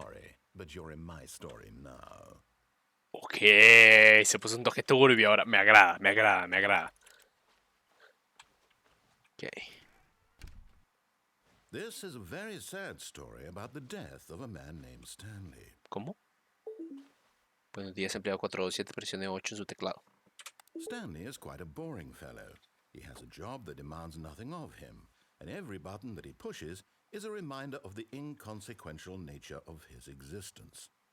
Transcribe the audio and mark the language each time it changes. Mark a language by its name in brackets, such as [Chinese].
[English] Sorry, but you're in my story now. [Spanish] Ok, se puso un toque turbio ahora. Me agrada, me agrada, me agrada. Ok. [English] This is a very sad story about the death of a man named Stanley. [Spanish] ¿Cómo? Buenos días, empleado 427, presione 8 en su teclado. [English] Stanley is quite a boring fellow. He has a job that demands nothing of him, and every button that he pushes is a reminder of the inconsequential nature of his existence.